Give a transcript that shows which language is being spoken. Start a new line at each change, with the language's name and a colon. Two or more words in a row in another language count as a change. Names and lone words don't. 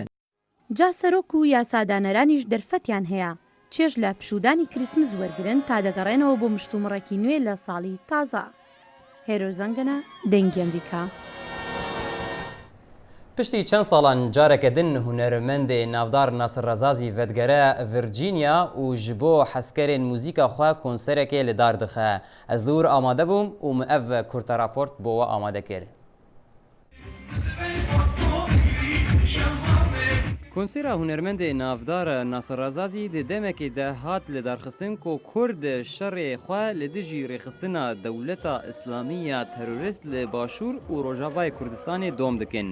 Central Kurdish: جا سەرۆک و یاسادانەرانیش دەرفەتیان هەیە چێژ لە پشودانی کریسمس وەرگرن تا دەگەڕێنەوە بۆ مشتومڕێکی نوێ لە ساڵی تازە. هێرۆزەنگەنە دەنگی ئەمریکا.
Kurdish: پشتی چەند ساڵان جارێکەدن هونەرمەندێ ناودار ناسر ڕەزازی ڤەدگەرە ڤرجینیا و ji bo hezkerên mûzîka xwe konserekê li dar dixe. Ez li wir amade bûm û min ev kurta raport bo we amade kir. Konsêra hunermendê navdar Nasir Rezazî di demekê de hat li darxistin ku Kurd şerê xwe li dijî rêxistina dewleta İslamî ya terorîst li Başûr û Rojavayê Kurdistanê dom dikin.